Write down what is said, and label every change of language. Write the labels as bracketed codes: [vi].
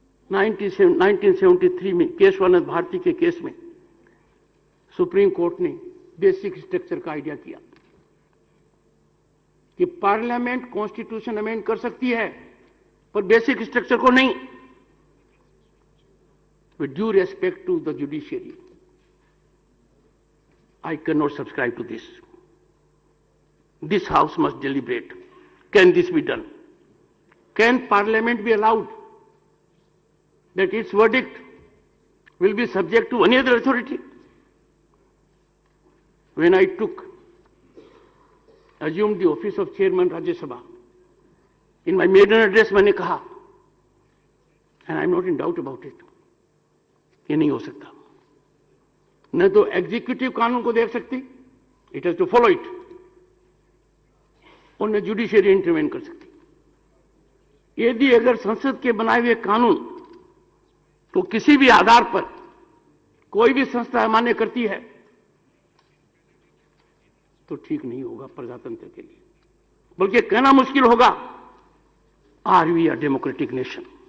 [hi] 1973 में केशवानंद भारती के केस में सुप्रीम कोर्ट ने बेसिक स्ट्रक्चर का आइडिया किया कि पार्लियामेंट कॉन्स्टिट्यूशन अमेंड कर सकती है पर बेसिक स्ट्रक्चर को नहीं. [en] With due respect to the judiciary, I can not subscribe to this. This house must deliberate. Can this be done? Can parliament be allowed that its verdict will be subject to any other authority? When I assumed the office of chairman Rajya Sabha, in my maiden address [hi] मैंने कहा, [en] and I am not in doubt about it, [hi] ये नहीं हो सकता. न तो executive कानून को देख सकती, [en] it has to follow it, [hi] और न जुडिशियरी इंटरवेन कर सकती. यदि अगर संसद के बनाए हुए कानून तो किसी भी आधार पर कोई भी संस्था मान्य करती है तो ठीक नहीं होगा प्रजातंत्र के लिए, बल्कि कहना मुश्किल होगा, [en] Are we a democratic nation?